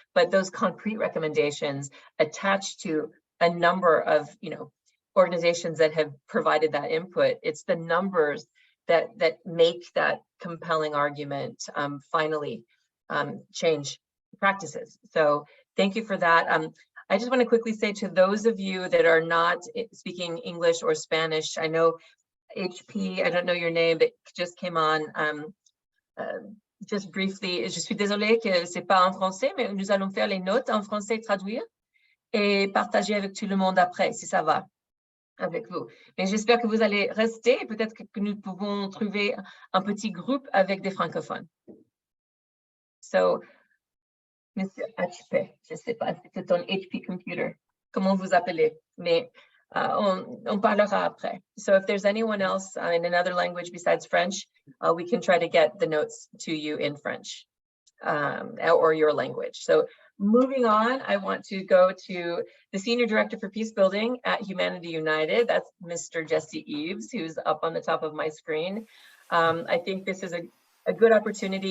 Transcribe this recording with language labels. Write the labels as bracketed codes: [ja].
[en] But those concrete recommendations attached to a number of, organizations that have provided that input, it's the numbers that make that compelling argument finally change practices. So thank you for that. I just want to quickly say to those of you that are not speaking English or Spanish, I know HP, I don't know your name, but just came on. Just briefly, [fr] je suis désolée que c'est pas en français, mais nous allons faire les notes en français, traduire et partager avec tout le monde après, si ça va avec vous. Mais j'espère que vous allez rester. Peut-être que nous pouvons trouver un petit groupe avec des francophones. So, Monsieur HP, je ne sais pas si c'est ton HP computer, comment vous appelez, mais on parlera après. [en] So if there's anyone else in another language besides French, we can try to get the notes to you in French or your language. So moving on, I want to go to the Senior Director for Peace Building at Humanity United. That's Mr. Jesse Eves, who's up on the top of my screen. I think this is a good opportunity.